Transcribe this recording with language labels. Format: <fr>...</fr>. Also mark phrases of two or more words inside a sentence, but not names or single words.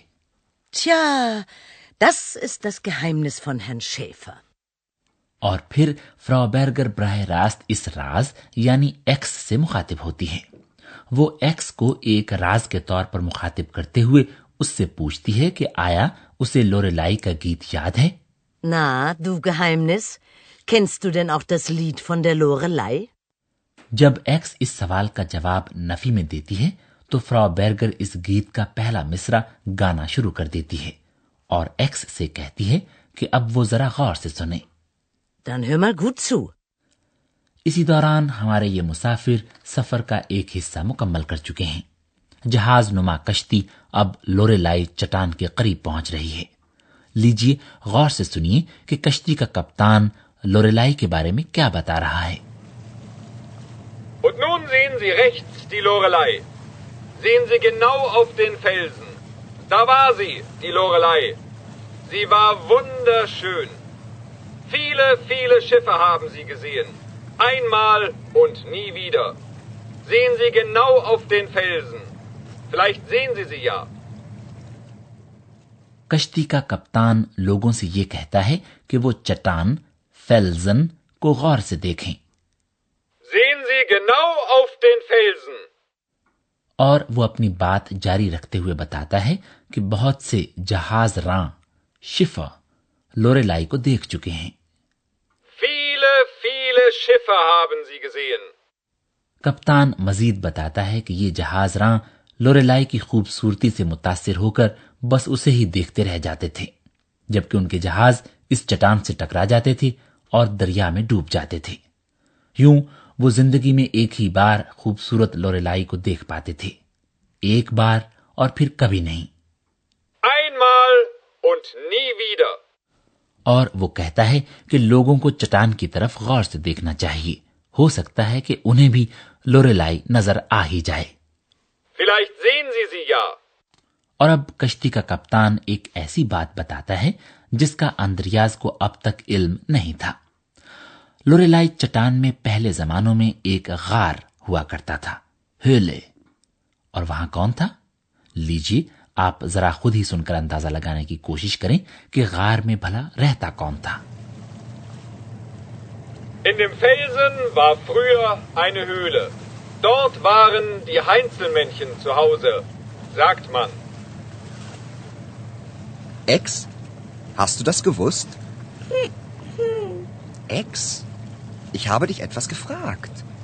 <de>Tja, das ist das Geheimnis von Herrn Schäfer.</de> <ur>اور پھر فراؤ برگر براہ راست اس راز یعنی ایکس سے مخاطب ہوتی ہے. وہ ایکس کو ایک راز کے طور پر مخاطب کرتے ہوئے اس سے پوچھتی ہے کہ آیا اسے لوریلائی کا گیت یاد ہے.</ur> <de>Na, du Geheimnis, kennst du denn auch das Lied von der Lorelei?</de> <ur>جب ایکس اس سوال کا جواب نفی میں دیتی ہے تو فراؤ برگر اس گیت کا پہلا مصرع گانا شروع کر دیتی ہے اور ایکس سے کہتی ہے کہ اب وہ ذرا غور سے سنے.</ur> <de>Dann hör mal gut zu.</de> <ur>اسی دوران ہمارے یہ مسافر سفر کا ایک حصہ مکمل کر چکے ہیں. جہاز نما کشتی اب لوریلائی چٹان کے قریب پہنچ رہی ہے. لیجیے غور سے سنیے کہ کشتی کا کپتان لوریلائی کے بارے میں کیا بتا رہا ہے.</ur> <de>Und nun sehen Sie rechts die Lorelei. Sehen Sie genau auf den Felsen. Da war sie, die Lorelei. Sie war wunderschön. Viele, viele Schiffe haben sie gesehen. Einmal und nie wieder. Sehen Sie genau auf den Felsen. Vielleicht sehen Sie sie ja.</de> <ur>کشتی کا کپتان لوگوں سے یہ کہتا ہے کہ وہ چٹان فیلزن کو غور سے دیکھیں.</ur> <de>Sehen Sie genau auf den Felsen.</de> <ur>اور وہ اپنی بات جاری رکھتے ہوئے بتاتا ہے کہ بہت سے جہاز راں شیفا لوریلائی کو دیکھ چکے ہیں.</ur> <de>Viele, viele Schiffe haben sie gesehen.</de> <ur>کپتان مزید بتاتا ہے کہ یہ جہاز راں لوریلائی کی خوبصورتی سے متاثر ہو کر بس اسے ہی دیکھتے رہ جاتے تھے، جبکہ ان کے جہاز اس چٹان سے ٹکرا جاتے تھے اور دریا میں ڈوب جاتے تھے. یوں وہ زندگی میں ایک ہی بار خوبصورت لوریلائی کو دیکھ پاتے تھے، ایک بار اور پھر کبھی نہیں.</ur> <de>Einmal und nie wieder.</de> <ur>اور وہ کہتا ہے کہ لوگوں کو چٹان کی طرف غور سے دیکھنا چاہیے، ہو سکتا ہے کہ انہیں بھی لوریلائی نظر آ ہی جائے.</ur> <de>Vielleicht sehen Sie sie ja.</de> <ur>اور اب کشتی کا کپتان ایک ایسی بات بتاتا ہے جس کا آندریاز کو اب تک علم نہیں تھا. لوریلائی چٹان میں پہلے زمانوں میں ایک غار ہوا کرتا تھا، höhle. اور وہاں کون تھا? لیجیے آپ ذرا خود ہی سن کر اندازہ لگانے کی کوشش کریں کہ غار میں بھلا رہتا کون تھا.</ur> <de>In dem Felsen war früher eine Höhle. Dort waren die Heinzelmännchen zu Hause, sagt man. Ex, hast du das gewusst? Ex, ich habe dich etwas gefragt.</de>